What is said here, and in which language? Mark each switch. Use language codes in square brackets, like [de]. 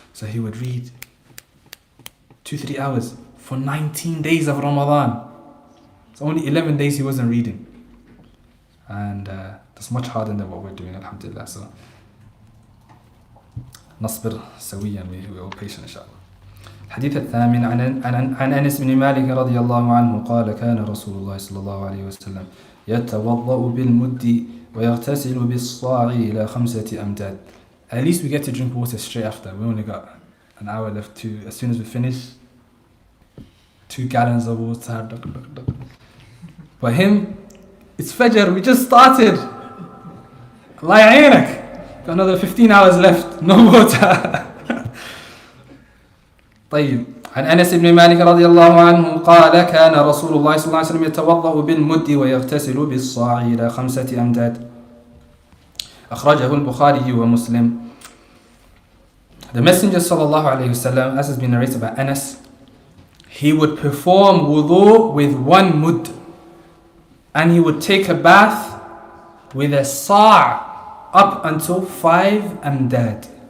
[en] So he would read 2-3 hours for 19 days of Ramadan. It's only 11 days he wasn't reading, and that's much harder than what we're doing, alhamdulillah. So [ar] نصبر سويا, [en] we are patient inshallah. [ar] الحديث الثامن عن أنس بن مالك رضي الله عنه قال كان رسول الله صلى الله عليه وسلم يتوضأ بالمد ويغتسل بالصاع إلى 5 أمداد. [en] At least we get to drink water straight after. We only got an hour left to, as soon as we finish, 2 gallons of water. For him, it's Fajr, we just started. Allah يعينك. Got another 15 hours left, no water. [ar] طيب, عن أنس بن مالك رضي الله عنه قال كان رسول الله صلى الله عليه وسلم يتوضأ بالمد ويغتسل بالصاع إلى 5 أمداد. أخرجه البخاري ومسلم. [en] The Messenger sallallahu alayhi wasallam, as has been narrated by Anas, he would perform wudu with 1 mud, and he would take a bath with a sa' up until 5 amdad.